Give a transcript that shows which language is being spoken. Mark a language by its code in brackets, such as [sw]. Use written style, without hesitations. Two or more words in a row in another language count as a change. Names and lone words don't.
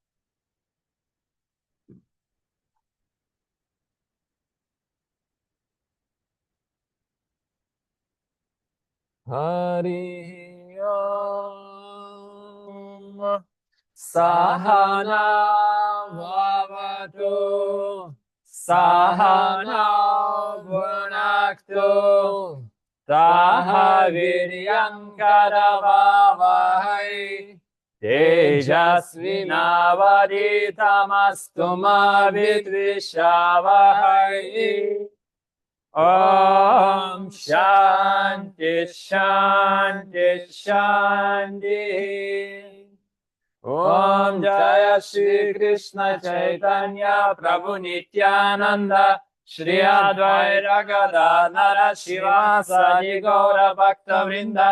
[sa] हरि ॐ. सह नाववतु. सह नौ भुनक्तु. सह वीर्यं करवावहै. तेजस्वि नावधीतमस्तु मा विद्विषावहै. ॐ शान्तिः शान्तिः शान्तिः. ॐ जय श्री कृष्ण चैतन्य प्रभु नित्यानन्द श्री अद्वैत गदाधर श्रीवासादि गौर भक्त वृन्द.